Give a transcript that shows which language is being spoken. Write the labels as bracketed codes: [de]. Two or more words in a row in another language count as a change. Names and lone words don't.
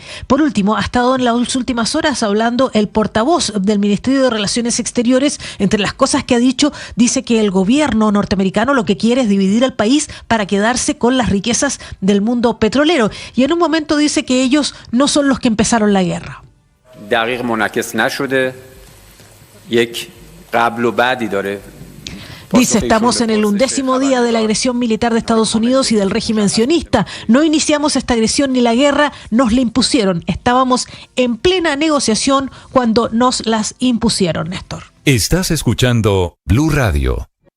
[es] Por último, ha estado en las últimas horas hablando el portavoz del Ministerio de Relaciones Exteriores. Entre las cosas que ha dicho, dice que el gobierno norteamericano lo que quiere es dividir el país para quedarse con las riquezas del mundo petrolero, y en un momento dice que ellos no son los que empezaron la guerra. [fa] دقیق منعکس نشده یک قبل و بعدی داره. [es] Dice, estamos en el 11º día de la agresión militar de Estados Unidos y del régimen sionista. No iniciamos esta agresión ni la guerra, nos la impusieron. Estábamos en plena negociación cuando nos las impusieron, Néstor. Estás escuchando Blue Radio.